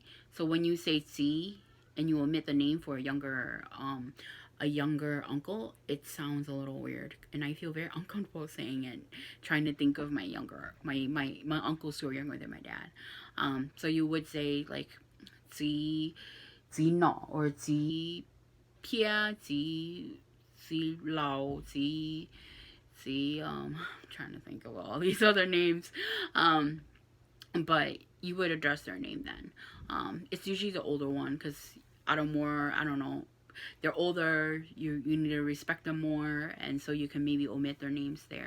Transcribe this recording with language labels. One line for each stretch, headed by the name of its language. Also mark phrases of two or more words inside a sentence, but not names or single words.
English: So when you say tsi and you omit the name for a younger uncle, it sounds a little weird, and I feel very uncomfortable saying it, trying to think of my uncles who are younger than my dad. So you would say like zi no, or zi pia, zi lao, zi I'm trying to think of all these other names, but you would address their name then. It's usually the older one because out of more, I don't know, they're older, you need to respect them more, and so you can maybe omit their names there.